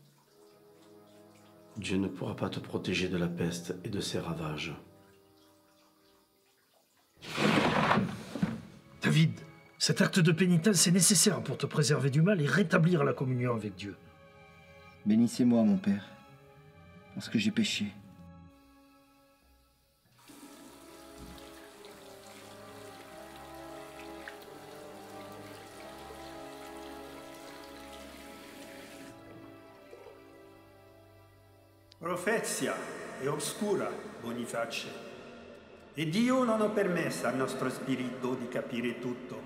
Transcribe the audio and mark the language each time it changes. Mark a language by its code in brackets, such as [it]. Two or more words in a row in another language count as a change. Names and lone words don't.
[fr] Dieu ne pourra pas te protéger de la peste et de ses ravages. David, cet acte de pénitence est nécessaire pour te préserver du mal et rétablir la communion avec Dieu. Bénissez-moi, mon Père, parce que j'ai péché. [it] Profezia è oscura, Boniface, e Dio non ha permesso al nostro spirito di capire tutto.